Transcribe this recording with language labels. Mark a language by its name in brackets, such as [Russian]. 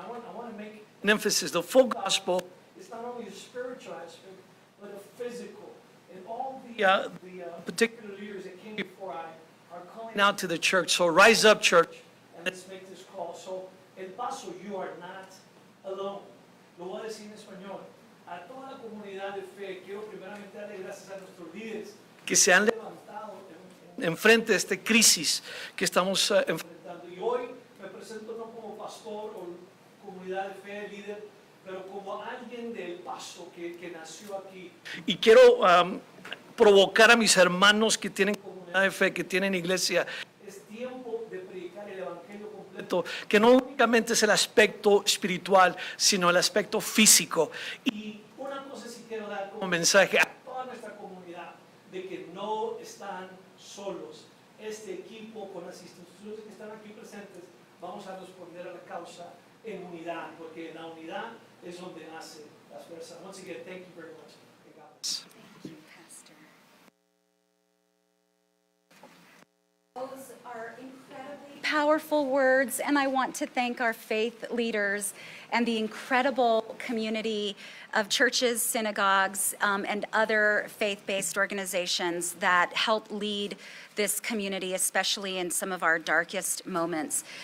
[English] And I want to make an emphasis. The full gospel is not only a spiritual aspect, but a physical. And all the particular leaders that came before are calling out to the church. So rise up, church, and let's make this call. So, El Paso, you are not alone. [Spanish] Lo voy a decir en español. A toda la comunidad de fe, quiero primeramente darle gracias a nuestros líderes que se han levantado en frente de esta crisis que estamos enfrentando. Y hoy me presento no como pastor o comunidad de fe, líder, pero como alguien del Paso que nació aquí. Y quiero provocar a mis hermanos que tienen comunidad de fe, que tienen iglesia. Es tiempo de predicar el evangelio completo, que no únicamente es el aspecto espiritual, sino el aspecto físico. Y una cosa sí quiero dar como mensaje a toda nuestra comunidad, de que no están solos. Este equipo, con las instituciones que están aquí presentes, vamos a responder a la causa en unidad, porque en la unidad es donde nace la fuerza. [English] Once again, thank you very much. Those are incredibly powerful words, and I want to thank our faith leaders and the incredible community of churches, synagogues, and other faith-based organizations that help lead this community, especially in some of our darkest moments.